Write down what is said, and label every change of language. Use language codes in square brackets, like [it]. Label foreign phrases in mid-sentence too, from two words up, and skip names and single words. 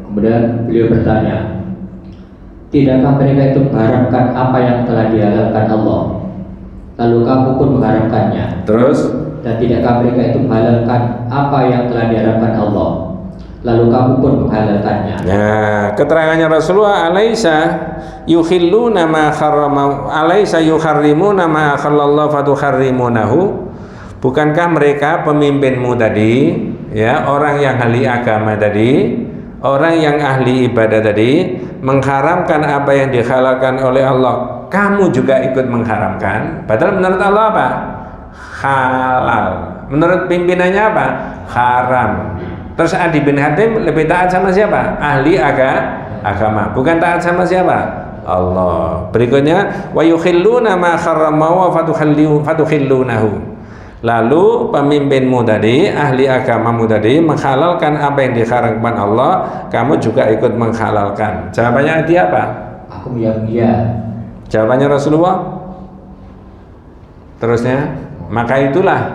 [id] Kemudian beliau bertanya, tidakkah mereka itu mengharamkan apa yang telah dihalalkan Allah? Lalu kamu pun mengharamkannya. Terus? Dan tidakkah mereka itu menghalalkan apa yang telah diharamkan Allah? Lalu kamu pun menghalalkannya. Nah, keterangannya Rasulullah, [ar] أليس يحلون ما حرم أليس يحرمون ما أحل الله فتحرمونه. [id] Bukankah mereka pemimpinmu tadi, ya, orang yang ahli agama tadi, orang yang ahli ibadah tadi, mengharamkan apa yang dihalalkan oleh Allah, kamu juga ikut mengharamkan? Padahal menurut Allah apa? Halal. Menurut pimpinannya apa? Haram. Terus Adi bin Hatim lebih taat sama siapa? Ahli agama. Bukan taat sama siapa? Allah. Berikutnya, [ar] ويحلون ما حرم وفتحلونه. [id] Lalu pemimpinmu tadi, ahli agamamu tadi menghalalkan apa yang diharamkan Allah, kamu juga ikut menghalalkan. Jawabannya Adi apa? Aku bilang iya. Jawabannya Rasulullah. Terusnya, maka itulah.